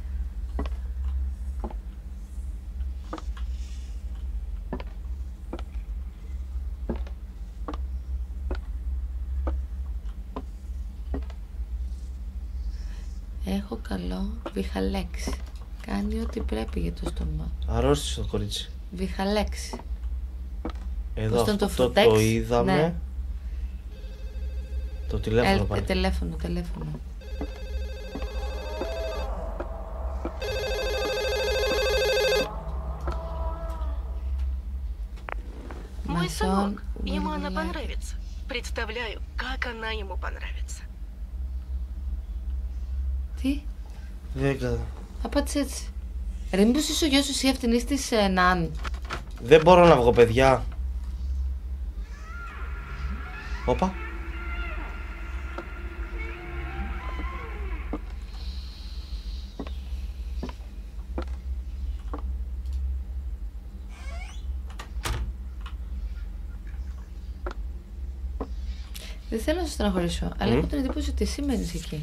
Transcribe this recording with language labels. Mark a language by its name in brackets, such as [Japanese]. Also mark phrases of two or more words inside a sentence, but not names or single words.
[Greek] Έχω καλό Βιχαλέξ. Κάνει ό,τι πρέπει για το στόμα. Αρρώστησε το κορίτσι. Βιχαλέξ. Εδώ αυτό το είδαμε. Ναι. Το τηλέφωνο πάλι. Τηλέφωνο. [Russian] Мой сынок, ему она понравится. Представляю, как она ему понравится. [Greek] Τι? Δεν απάντησε έτσι. Ρε, μήπως είσαι ο γιος σου, εσύ αυτινής της Ναν? Δεν μπορώ να βγω, παιδιά. Όπα. Δεν θέλω να σε στεναχωρήσω, αλλά έχω την εντύπωση ότι εσύ μένεις εκεί.